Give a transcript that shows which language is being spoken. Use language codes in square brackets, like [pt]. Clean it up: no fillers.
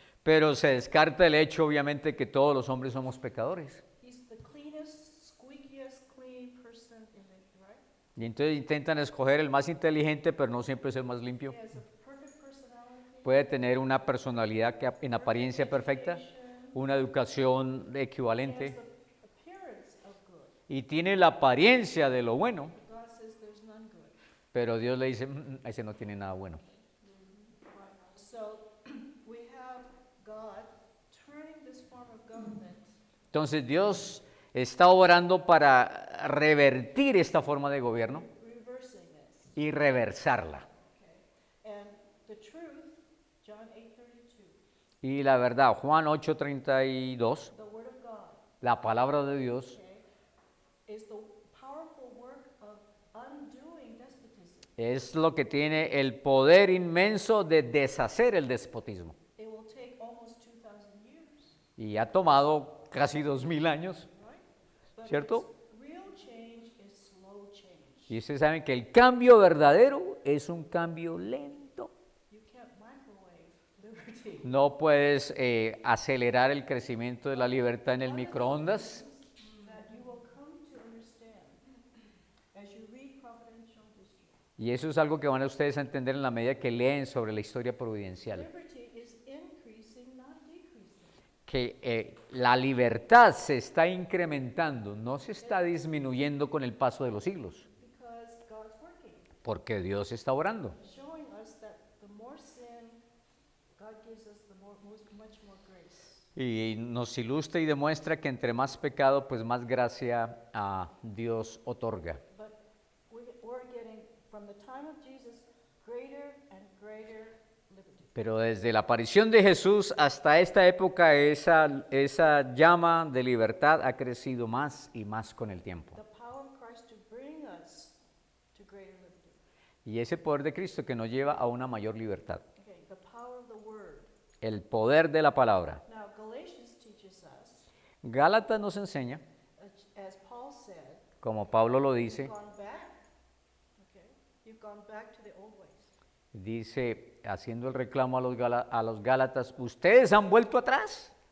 [es] Pero se descarta el hecho, obviamente, que todos los hombres somos pecadores. [en] He's the cleanest, squeakiest clean person in the, right? [es] Y entonces intentan escoger el más inteligente, pero no siempre es el más limpio. [en] He has a perfect personality, [es] Puede tener una personalidad que en apariencia perfecta, [en] education, [es] una educación [en] he has [es] equivalente [en] the appearance of good. [es] y tiene la apariencia de lo bueno, [en] God says there's none good. [es] pero Dios le dice, ese no tiene nada bueno. [en] So we have God turning this form of government [es] Entonces Dios está obrando para revertir esta forma de gobierno [en] reversing this. [es] y reversarla. [en] Okay. And the truth, John 8:32, [es] Y la verdad, Juan 8:32, [en] the word of God, [es] la palabra de Dios, [en] okay, is the powerful work of undoing despotism. [es] es lo que tiene el poder inmenso de deshacer el despotismo. [en] It will take almost 2,000 years, [es] Y ha tomado casi 2000 años, [en] right? But [es] ¿cierto? [en] its real change is slow change. [es] Y ustedes saben que el cambio verdadero es un cambio lento. [en] You can't microwave liberty. [es] No puedes acelerar el crecimiento de la libertad en el microondas. [en] That you will come to understand as you read providential history. [es] Y eso es algo que van a ustedes a entender en la medida que leen sobre la historia providencial. [en] Liberty is increasing, not decreasing. [es] Que la libertad se está incrementando, no se está disminuyendo con el paso de los siglos, [en] Because God's working, [es] porque Dios está obrando. [en] showing us that the more sin, God gives us much more grace. [es] Y nos ilustra y demuestra que entre más pecado, pues más gracia a Dios otorga. [en] But we're getting, from the time of Jesus, greater and greater liberty. [es] Pero desde la aparición de Jesús hasta esta época, esa llama de libertad ha crecido más y más con el tiempo. [en] The power of Christ to bring us to greater liberty. [es] Y ese poder de Cristo que nos lleva a una mayor libertad. [en] Okay, the power of the word. [es] El poder de la palabra. [en] Now, Galatians teaches us, [es] Gálatas nos enseña, [en] as Paul said, [es] como Pablo lo [en] you've [es] dice, [en] gone back, okay, you've gone back to the old ways. [es] dice, haciendo el reclamo a los Gálatas, ustedes han vuelto atrás.